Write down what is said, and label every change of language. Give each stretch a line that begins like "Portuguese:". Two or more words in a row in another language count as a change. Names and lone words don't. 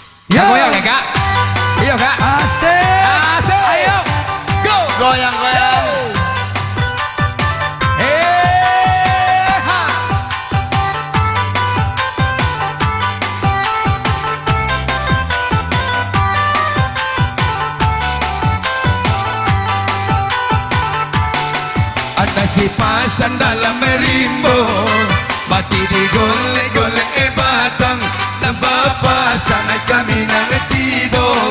Indonesian: Ya. Goyang ya kak. Iya kak. Asik. Asik. Ayo. Go. Goyang-goyang. Ha.
Malay: Ada si pasan dalam merimbo, mati digolek-golek batang, nambah pasan kami tidur.